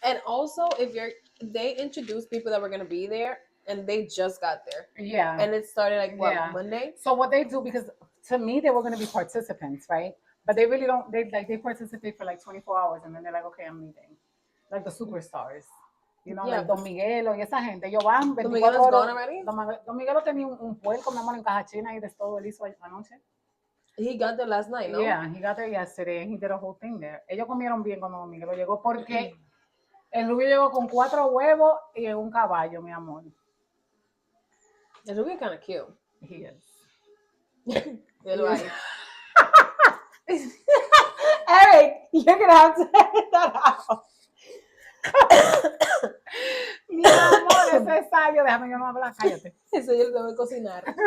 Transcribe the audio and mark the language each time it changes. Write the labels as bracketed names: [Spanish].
[English] And also, if they introduced people that were gonna be there, and they just got there, Yeah. and it started like what, Yeah. Monday? So what they do, because to me they were gonna be participants, right? But they really don't. They participate for like 24 hours, and then they're like, okay, I'm leaving. Like the superstars. You know, Yeah, like Don Miguelo [Spanish] y esa gente. Ellos van 24 [English] Miguelo's gone [Spanish] horas. [English] already. [Spanish] Don Miguelo tenía un puerco, mi amor, en caja china y de todo él hizo anoche. [English] He got there last night, no? Yeah, he got there yesterday and he did a whole thing there. [Spanish] Ellos comieron bien cuando Don Miguelo llegó porque el rubio llegó con 4 huevos y un caballo, mi amor. [English] The Rubio kind of cute. He is. Yes. Eric, you're gonna have to edit that out. [Spanish] Mi amor, ese es sabio. Déjame yo no hablar, cállate. Eso yo lo tengo que cocinar.